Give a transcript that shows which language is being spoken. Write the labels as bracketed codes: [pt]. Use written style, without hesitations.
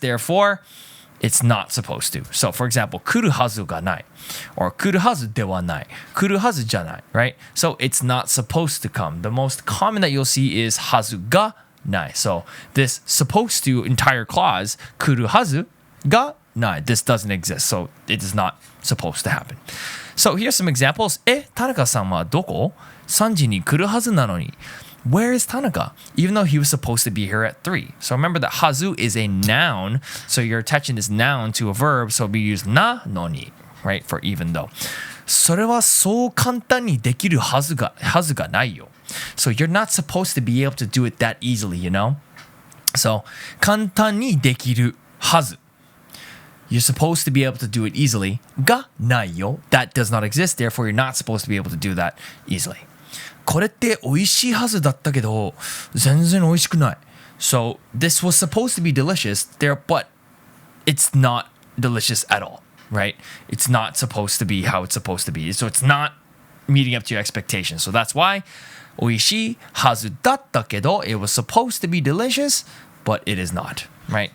[en] Therefore, it's not supposed to. So for example, [ja] kuru hazu ga nai or kuru hazu de wa nai. Kuru hazu janai, [en] right? So it's not supposed to come. The most common that you'll see is [ja] hazu ga nai. [en] So this supposed to entire clause, [ja] kuru hazu ga nai. [en] This doesn't exist. So it is not supposed to happen. So here's some examples. [ja] 田中さんはどこ ?3 時に来るはずなのに [en] Where is Tanaka? Even though he was supposed to be here at 3. So remember that hazu is a noun. So you're attaching this noun to a verb. So we use na no ni, right? For even though. [ja] それはそう簡単にできるはずがないよ. [en] So you're not supposed to be able to do it that easily, you know? [ja] So 簡単にできるはず. [en] You're supposed to be able to do it easily. [ja] Ga nai yo. [en] That does not exist. Therefore, you're not supposed to be able to do that easily. [ja] これって美味しいはずだったけど、全然美味しくない. [en] So this was supposed to be delicious there, but it's not delicious at all, right? It's not supposed to be how it's supposed to be. So it's not meeting up to your expectations. So that's why [ja] 美味しいはずだったけど, [en] it was supposed to be delicious, but it is not. Right?